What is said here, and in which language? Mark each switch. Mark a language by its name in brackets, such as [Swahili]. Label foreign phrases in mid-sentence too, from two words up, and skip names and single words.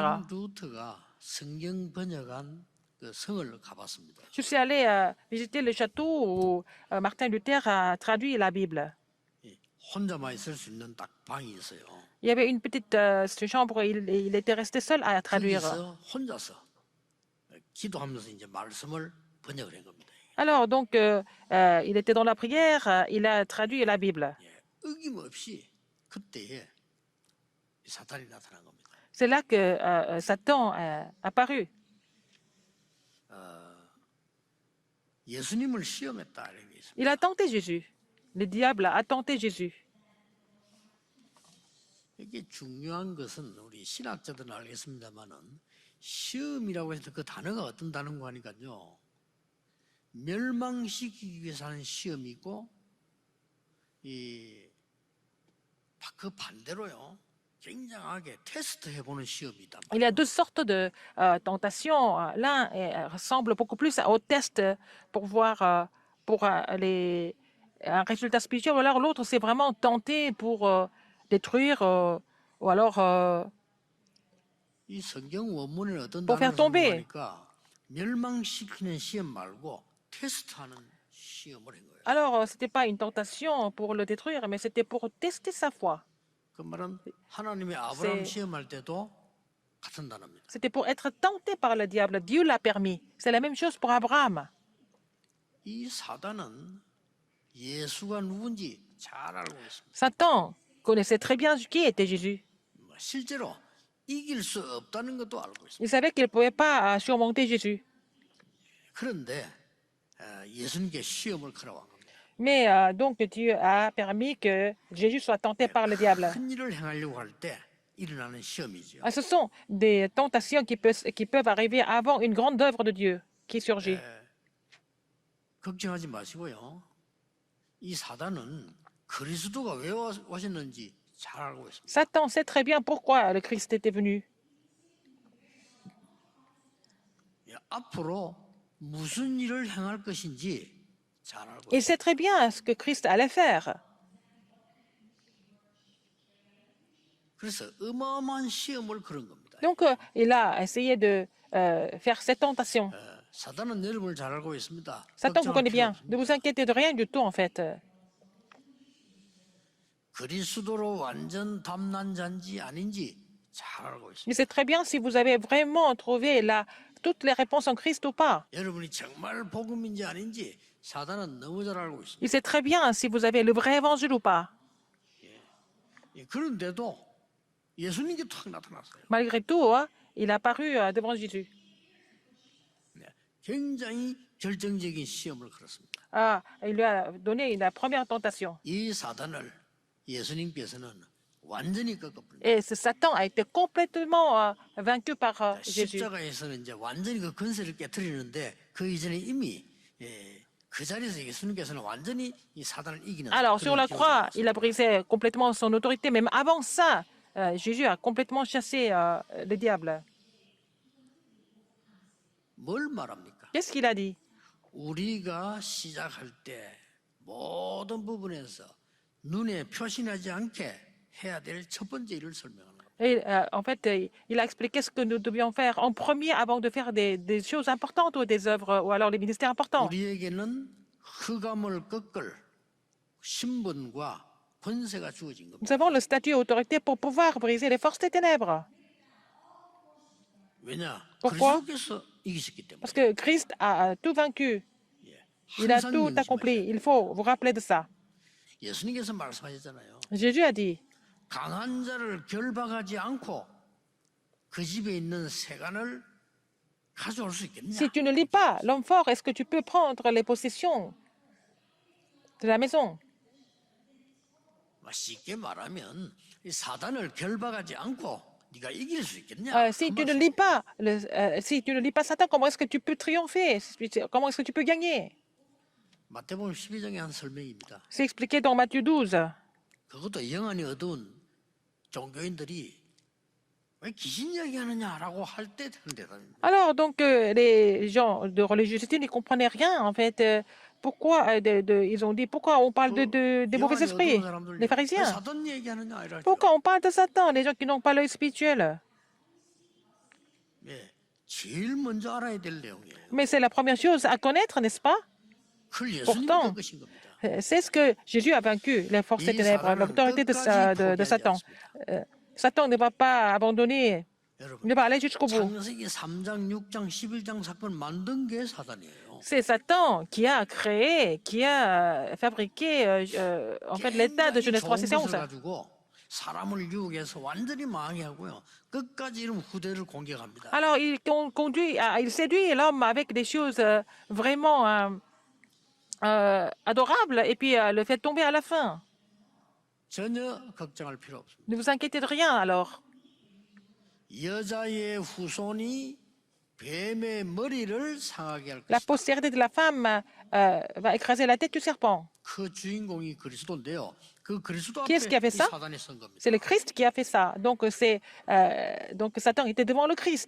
[Korean] 마틴 루터가 성경 번역한 그 성을 가봤습니다. [French] Je suis allée visiter le château où Martin Luther a traduit la Bible. [Korean] 혼자만 있을 수 있는 딱 방이 있어요. [French] Il y avait une petite chambre, il était resté seul à traduire. [Korean] 거기서 혼자서 기도하면서 이제 말씀을 번역을 한 겁니다. [French] Alors, donc, il était dans la prière, il a traduit la Bible. [Korean] 어김없이 그때에 사탄이 나타난 겁니다. [French] C'est là que Satan est apparu. [Korean] 예수님을 시험했다 이런 게 있습니다. [French] Il a tenté Jésus. Le diable a tenté Jésus. [Korean] 이게 중요한 것은 우리 신학자들은 알겠습니다만은 시험이라고 해서 그 단어가 어떤 단어인가 하니까요. 멸망시키기 위해서 하는 시험이 있고 그 반대로요. 굉장하게 테스트해 보는 시험이 있단 [French] Il y a [Korean] 말이에요. [French] deux sortes de tentations. L'un ressemble beaucoup plus au test pour voir pour un résultat spirituel, alors l'autre, c'est vraiment tenter pour détruire ou alors [Korean] 이 성경 원문에 어떤 [French] pour faire [Korean] 단어를 [French] tomber. [Korean] 사용하니까 멸망시키는 시험 말고 테스트하는 시험을 한 거예요. [French] Alors, ce n'était pas une tentation pour le détruire, mais c'était pour tester sa foi. [Korean] 그 말은 하나님이 아브라함 [French] C'est- [Korean] 시험할 때도 같은 단어입니다. [French] C'était pour être tenté par le diable. Dieu l'a permis. C'est la même chose pour Abraham. [Korean] 이 사단은 예수가 누군지 잘 알고 있습니다. [French] Satan connaissait très bien qui était Jésus. [Korean] 실제로 이길 수 없다는 것도 알고 있습니다. [French] Il savait qu'il ne pouvait pas surmonter Jésus. [Korean] 그런데 예수님께 시험을 걸어온 겁니다. [French] Mais donc Dieu a permis que Jésus soit tenté par le diable. [Korean] 큰 일을 행하려고 할 때 일어나는 시험이죠. [French] Ce sont des tentations qui peuvent arriver avant une grande œuvre de Dieu qui surgit. [Korean] 걱정하지 마시고요. 이 사단은 그리스도가 왜 오셨는지 잘 알고 있습니다. [French] Satan sait très bien pourquoi le Christ était venu. [Korean] 앞으로 무슨 일을 행할 것인지 잘 알고 [French] Il [Korean] 있습니다. [French] sait très bien ce que Christ allait faire. [Korean] 그래서 어마어마한 시험을 그런 겁니다. [French] Donc il a essayé de faire cette tentation. [Korean] 사단은 여러분을 잘 알고 있습니다. [French] Satan vous [Korean] 걱정할 [French] connaît [Korean] 필요 [French] bien. [Korean] 없습니다. [French] Ne vous inquiétez de rien du tout en fait. [Korean] 그리스도로 완전 담난 자인지 아닌지 잘 알고 있습니다. [French] Il sait très bien si vous avez vraiment trouvé toutes les réponses en Christ ou pas. [Korean] 여러분이 정말 복음인지 아닌지 사단은 너무 잘 알고 있습니다. [French] Il sait très bien si vous avez le vrai évangile ou pas. [Korean] 그런데도 예수님께 탁 나타났어요. [French] Malgré tout, hein, il a apparu devant Jésus. [Korean] 굉장히 결정적인 시험을 걸었습니다. [French] Il lui a donné la première tentation. [Korean] 이 사단을 예수님께서는 완전히 꺾어버립니다. [French] Et ce Satan a été complètement vaincu par Jésus. [Korean] 십자가에서는 이제 완전히 그 권세를 깨뜨리는데 그 이전에 이미 그 자리에서 예수님께서는 완전히 이 사단을 이기는. [French] Alors, sur [Korean] 그런 [French] la [Korean] 기록이 [French] croix, [Korean] 있습니다. [French] il a brisé complètement son autorité. Même avant ça, Jésus a complètement chassé le diable. [Korean] 뭘 말합니까? [French] Qu'est-ce qu'il a dit? [Korean] 우리가 시작할 때 모든 부분에서 눈에 표시나지 않게 해야 될 첫 번째 일을 설명하는 겁니다. [French] Et, en fait, il a expliqué ce que nous devions faire en premier avant de faire des choses importantes ou des œuvres ou alors les ministères importants. [Korean] 우리에게는 흑암을 꺾을 신분과 권세가 주어진 겁니다. [French] Nous avons le statut et autorité pour pouvoir briser les forces des ténèbres. [Korean] 왜냐? [French] Pourquoi? [Korean] 그리스도께서 이기셨기 때문에. [French] Parce que Christ a tout vaincu. Il a tout accompli. Il faut vous rappeler de ça. [Korean] 예수님께서 말씀하셨잖아요. [French] Jésus a dit, [Korean] 강한 자를 결박하지 않고 그 집에 있는 세간을 가져올 수 있겠냐? [French] si tu ne lis pas l'homme fort, est-ce que tu peux prendre les possessions de la maison? [Korean] 쉽게 말하면 이 사단을 결박하지 않고 네가 이길 수 있겠냐? [French] Si tu ne lis pas, si tu ne lis pas Satan, comment est-ce que tu peux triompher? Comment est-ce que tu peux gagner? [Korean] 마태복음 12장의 한 설명입니다. [French] C'est expliqué dans Matthieu 12. [Korean] 그것도 영안이 어두운 종교인들이 왜 귀신 이야기하느냐라고 할 때 하는 대답입니다. [French] Alors, donc, les gens de religiosité ne comprenaient rien, en fait. Pourquoi ils ont dit, pourquoi on parle des mauvais [Korean] 영안이 [French] esprits, [Korean] 어두운 사람들 [French] les [Korean] 왜 [French] pharisiens? [Korean] 사단 얘기하느냐 이럴 [French] Pourquoi on parle de Satan, les gens qui n'ont pas l'œil spirituel? [Korean] 제일 먼저 알아야 될 내용이에요. [French] Mais c'est la première chose à connaître, n'est-ce pas? [Korean] 그걸 예수님이 [French] Pourtant, [Korean] 꺾으신 겁니다. [French] C'est ce que Jésus a vaincu, les forces des ténèbres, l'autorité de Satan. Satan ne va pas abandonner, [Korean] 여러분, [French] ne va aller jusqu'au bout. [Korean] 창세기 3장, 6장, 11장 사건 만든 게 사단이에요. [French] C'est Satan qui a créé, qui a fabriqué en fait l'état de Genèse 3, c'est [Korean] 좋은 것을 [French] 11. [Korean] 가지고 사람을 유혹해서 완전히 망하게 하고요. 끝까지 이런 후대를 공격합니다. [French] Alors il il séduit l'homme avec des choses vraiment adorables et puis le fait tomber à la fin. [Korean] 전혀 걱정할 필요 없습니다. [French] Ne vous inquiétez de rien alors. [Korean] 여자의 후손이 뱀의 머리를 상하게 할 [French] La [Korean] 것이다. [French] postérité de la femme va écraser la tête du serpent. [Korean] 그 주인공이 그리스도인데요. 그 그리스도 [French] Qui est-ce qui a [Korean] 앞에 [French] fait [Korean] 이 [French] ça? [Korean] 사단이 선 겁니다. [French] C'est le Christ qui a fait ça. Donc Satan était devant le Christ.